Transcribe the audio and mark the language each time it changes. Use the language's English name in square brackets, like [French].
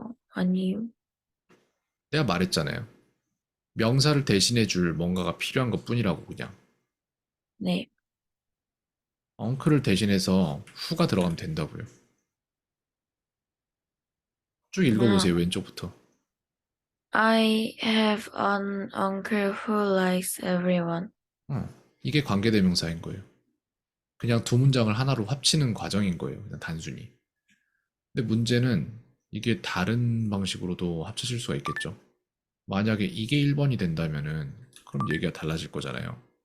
[Korean] 아니요. 내가 말했잖아요. 명사를 대신해 줄 뭔가가 필요한 것 뿐이라고 그냥. 네. 엉클을 대신해서 후가 들어가면 된다고요. 쭉 아, 읽어보세요. 왼쪽부터. [English] I have an uncle who likes everyone. [Korean] 어, 이게 관계대명사인 거예요. 그냥 두 문장을 하나로 합치는 과정인 거예요. 그냥 단순히. 근데 문제는 이게 다른 방식으로도 합쳐질 수가 있겠죠. 만약에 이게 1번이 된다면은 그럼 얘기가 달라질 거잖아요.